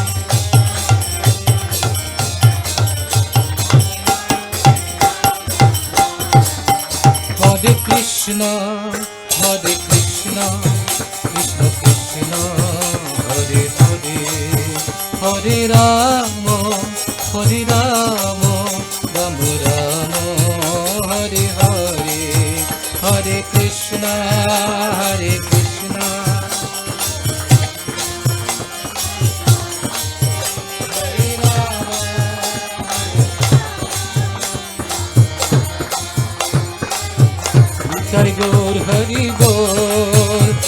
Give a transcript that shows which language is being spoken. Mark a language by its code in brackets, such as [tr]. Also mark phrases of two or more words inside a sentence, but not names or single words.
[sa] হরে কৃষ্ণ কৃষ্ণ কৃষ্ণ হরে হরে, হরে রাম রাম রাম হরে হরে, হরে কৃষ্ণ কৃষ্ণ [bn] হরে রাম, নিতাই গৌর হরি বল